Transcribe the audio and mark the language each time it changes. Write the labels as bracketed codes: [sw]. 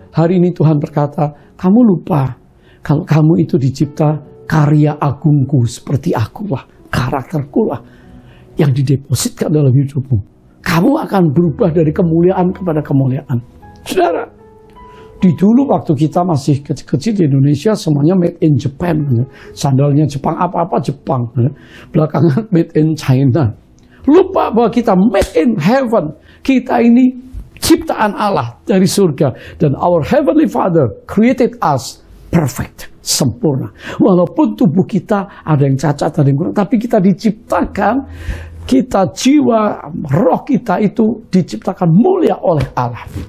[id] Hari ini Tuhan berkata, kamu lupa kalau kamu itu dicipta karya agungku, seperti akulah, karakterku lah yang didepositkan dalam hidupmu. Kamu akan berubah dari kemuliaan kepada kemuliaan. Saudara, di dulu waktu kita masih kecil-kecil di Indonesia, semuanya [en] made in Japan. [id] Sandalnya Jepang, apa-apa Jepang. Belakangan [en] made in China. [id] Lupa bahwa kita [en] made in heaven. [id] Kita ini ciptaan Allah dari surga. [en] Dan our heavenly Father created us perfect, [id] sempurna. Walaupun tubuh kita ada yang cacat, ada yang kurang, tapi kita diciptakan, kita jiwa, roh kita itu diciptakan mulia oleh Allah.